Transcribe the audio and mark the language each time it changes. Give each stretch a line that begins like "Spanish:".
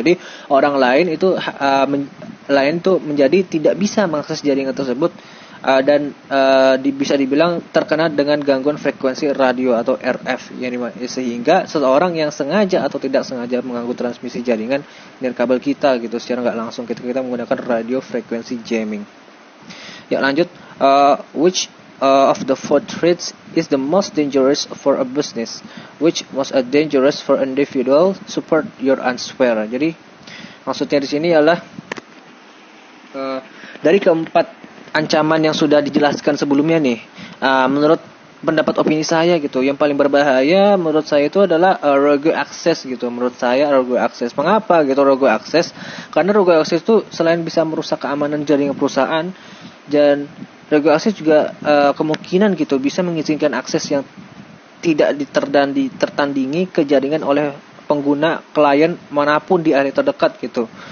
Indonesian: Jadi orang lain itu menjadi tidak bisa mengakses jaringan tersebut, dan bisa dibilang terkena dengan gangguan frekuensi radio atau RF, sehingga seseorang yang sengaja atau tidak sengaja mengganggu transmisi jaringan nirkabel kita gitu secara nggak langsung ketika kita menggunakan radio frequency jamming. Ya, lanjut,
English: which of the four threats is the most dangerous for a business, which most dangerous for individual, support your answer.
Indonesian: Jadi maksudnya di sini adalah dari keempat ancaman yang sudah dijelaskan sebelumnya nih, menurut pendapat opini saya gitu, yang paling berbahaya menurut saya itu adalah rogue access gitu. Menurut saya rogue access. Mengapa gitu rogue access? Karena rogue access itu selain bisa merusak keamanan jaringan perusahaan, dan rogue access juga kemungkinan gitu bisa mengizinkan akses yang tidak tertandingi ke jaringan oleh pengguna klien manapun di area terdekat gitu.